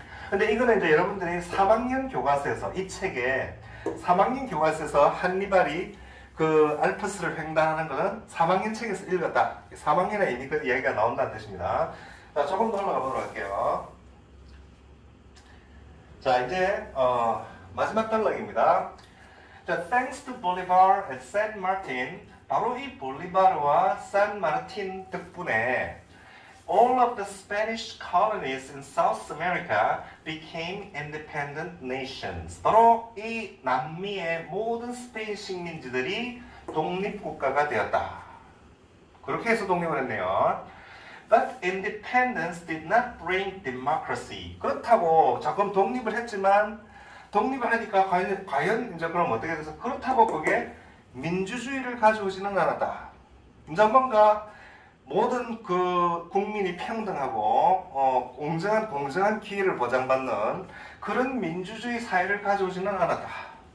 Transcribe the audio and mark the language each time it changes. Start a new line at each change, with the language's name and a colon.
Korean: 근데 이거는 이제 여러분들이 3학년 교과서에서 이 책에 3학년 교과서에서 한니발이 그 알프스를 횡단하는 것은 3학년 책에서 읽었다. 3학년에 이미 그 이야기가 나온다는 뜻입니다. 자, 조금 더 올라가 보도록 할게요. 자, 이제 마지막 단락입니다.
English: 자, thanks to Bolivar and San Martin,
Korean: 바로 이 볼리바르와 산 마르틴 덕분에
English: all of the Spanish colonies in South America became independent nations.
Korean: 바로 이 남미의 모든 스페인 식민지들이 독립국가가 되었다. 그렇게 해서 독립을 했네요.
English: But independence did not bring democracy.
Korean: 그렇다고 조금 독립을 했지만 독립을 하니까 과연 이제 그럼 어떻게 돼서 그렇다고 그게 민주주의를 가져오지는 않았다. 이제 뭔가 모든 그 국민이 평등하고 공정한 기회를 보장받는 그런 민주주의 사회를 가져오지는 않았다.